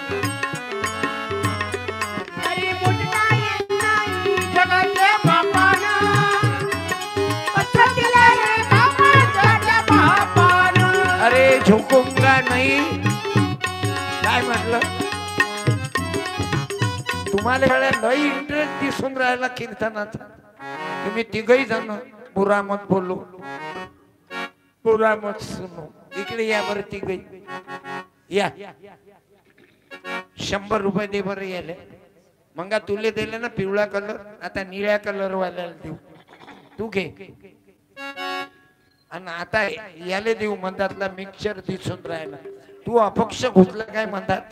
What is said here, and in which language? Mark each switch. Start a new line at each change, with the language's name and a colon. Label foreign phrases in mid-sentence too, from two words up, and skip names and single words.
Marathi: अरे मोजता येत नाही जगातल्या बापानं, कसं केलं रे बाबाच्या त्या बापानं.
Hindi: अरे झुकूंगा नाही.
Marathi: काय म्हटलं? तुम्हाला लई इंटरेस्ट दिसून राहिला कीर्तनाचा. तुम्ही तिघही जण
Hindi: बुरा मत बोलू, बुरा मत सुनो.
Marathi: इकडे या बरं तिघही या. 100 रुपये दे बरं याले. मग तुले दिले ना पिवळा कलर, आता निळ्या कलर वाल्याला देऊ. तू घे. आणि आता याले देऊ. मंदातला मिक्सर दिसून राहिला. तू अपक्ष घुसला काय म्हणतात?